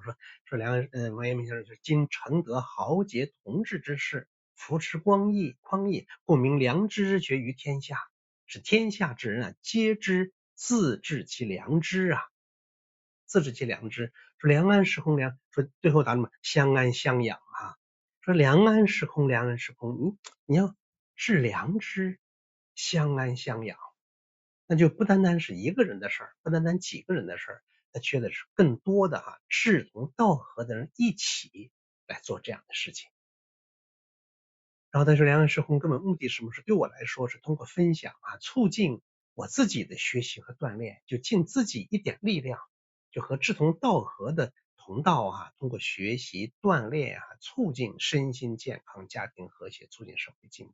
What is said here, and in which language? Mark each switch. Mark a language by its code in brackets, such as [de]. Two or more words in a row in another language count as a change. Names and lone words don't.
[zh] 說王陽明先生是今承得豪傑同志之士，扶持匡義，共鳴良知之學於天下，使天下之人皆知自治其良知啊。自治其良知，說良安時空說最後答什麼？相安相養啊。說良安時空，你要治良知，相安相養，那就不單單是一個人的事兒，不單單幾個人的事兒， 他缺的是更多的志同道合的人一起来做这樣的事情。然后他说良安时空根本目的是什么？是对我来说是通過分享促进我自己的学習和锻炼，就尽自己一点力量，就和志同道合的同道通过学習锻炼促进身心健康、家庭和諧，促进社会进步。